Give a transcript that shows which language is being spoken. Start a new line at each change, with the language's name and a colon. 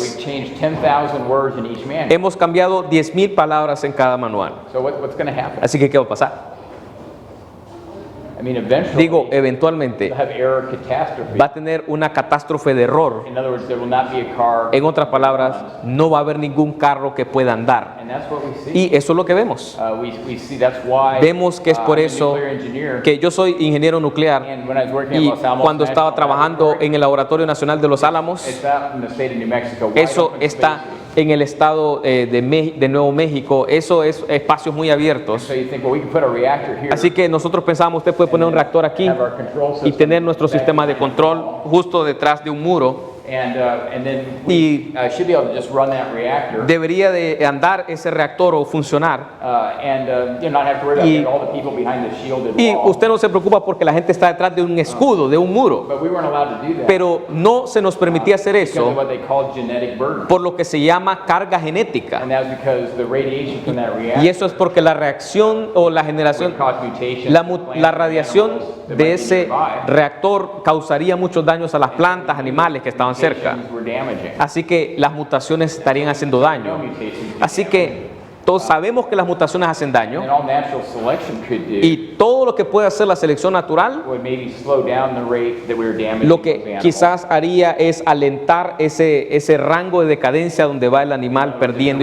English: we've changed 10,000 words in each manual.
Spanish: hemos cambiado 10.000 palabras en cada manual.
English: So what's going to happen?
Spanish: Así que, ¿qué va a pasar?
English: I mean, eventually,
Spanish: Digo, eventualmente
English: we'll have error catastrophe.
Spanish: va a tener una catástrofe de error.
English: In other words, there will not be a car,
Spanish: En otras palabras, no va a haber ningún carro que pueda andar.
English: and that's what we see.
Spanish: Y eso es lo que vemos.
English: We see that's why
Spanish: Vemos que es por
English: I'm a
Spanish: eso
English: nuclear engineer,
Spanish: que yo soy ingeniero nuclear
English: and when I was working at
Spanish: y
English: Los Alamos
Spanish: cuando estaba
English: National
Spanish: trabajando
English: Laboratory,
Spanish: en el Laboratorio Nacional de Los Álamos,
English: it's out in the state of New Mexico, wide
Spanish: eso
English: open
Spanish: está
English: spaces.
Spanish: en el estado de Nuevo México, eso es espacios muy abiertos.
English: So you think, well, we can put a reactor here,
Spanish: Así que nosotros pensábamos, usted puede poner un reactor aquí
English: have our control
Spanish: y
English: system
Spanish: tener nuestro
English: back
Spanish: sistema de
English: behind
Spanish: control
English: the wall,
Spanish: justo detrás de un muro,
English: and then
Spanish: y
English: we should be able to just run that reactor,
Spanish: debería de andar ese reactor o funcionar.
English: not have to worry about
Spanish: Y-
English: getting all the people behind the shielded
Spanish: Y
English: wall.
Spanish: usted no se preocupa porque la gente está detrás de un escudo, de un muro.
English: But we weren't allowed to do that
Spanish: Pero no se nos permitía hacer
English: because of
Spanish: eso
English: what they call genetic burden.
Spanish: por lo que se llama carga genética.
English: And that's because the radiation from that reactor
Spanish: Y eso es porque la reacción o la generación,
English: would cause mutations
Spanish: la
English: in plants
Spanish: la
English: and
Spanish: radiación
English: animals.
Spanish: de ese reactor causaría muchos daños a las plantas, animales que estaban cerca.
English: Mutations were damaging.
Spanish: Así que las mutaciones estarían haciendo daño. Así que todos sabemos que las mutaciones hacen daño.
English: And all natural selection could do
Spanish: Y todo lo que puede hacer la selección natural,
English: would maybe slow down the rate that we were damaging
Spanish: lo
English: those
Spanish: que
English: animals.
Spanish: quizás haría es alentar ese rango de decadencia donde va el animal perdiendo